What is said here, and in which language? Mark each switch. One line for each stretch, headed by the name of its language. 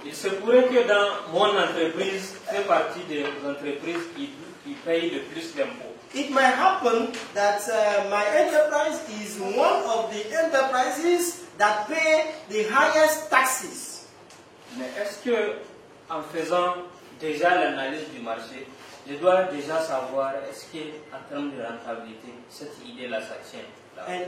French: Il se pourrait que dans mon entreprise, fait partie des entreprises qui payent le plus d'impôts.
English: It might happen that my enterprise is one of the enterprises that pay the highest taxes.
French: Mais est-ce que, en faisant déjà l'analyse du marché, je dois déjà savoir est-ce qu'en termes de rentabilité, cette idée-là, ça tient là?